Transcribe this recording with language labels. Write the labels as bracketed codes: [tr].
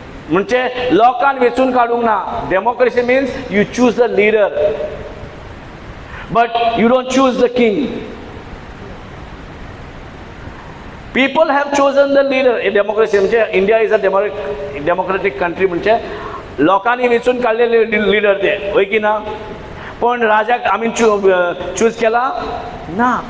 [gom] म्हणजे लोकांन वेचून काडूंक ना. [en] Democracy means you choose the leader. But you don't choose the king. People have chosen the leader. A democracy म्हणजे India is a democratic country [mr] म्हणजे लोकांनी वेचून काढलेले leader ते. [gom] होय की ना? पण राजाक आम्ही चूज केला ना.